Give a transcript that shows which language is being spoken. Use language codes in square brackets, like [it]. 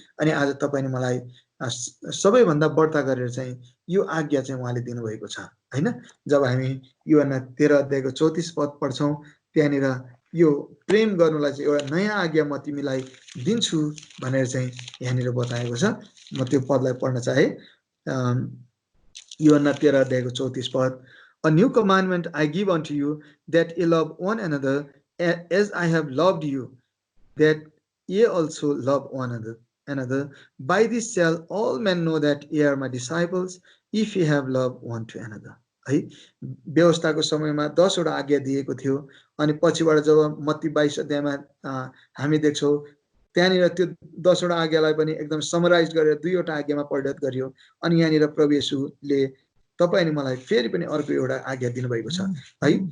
[ne] अनि आज तपाईँ नि मलाई सबैभन्दा बढ्ता गरेर चाहिँ यो आज्ञा चाहिँ उहाँले दिनुभएको छ हैन। जब हामी यूहन्ना 13 अध्यायको 34 पद पढ्छौँ, त्यहाँनिर यो प्रेम गर्नुलाई चाहिँ एउटा नयाँ आज्ञा म तिमीलाई दिन्छु भनेर चाहिँ यहाँनिर बताएको छ। म त्यो पदलाई पढ्न चाहे। यूहन्ना 13 अध्यायको 34 पद, [en] A new commandment I give unto you, that ye love one another as I have loved you, that ye also love one another. By this shall all men know that ye are my disciples, if ye have love one to another. [ne] है, व्यवस्थाको समयमा 10 वटा आज्ञा दिएको थियो। अनि पछिबाट जब मत्ती 22 अध्यायमा हामी देख्छौँ, त्यहाँनिर त्यो 10 वटा आज्ञालाई पनि एकदम समराइज गरेर 2 वटा आज्ञामा परिणत गरियो। अनि यहाँनिर प्रभु येशूले तपाईँ नि मलाई फेरि पनि अर्को एउटा आज्ञा दिनुभएको छ है।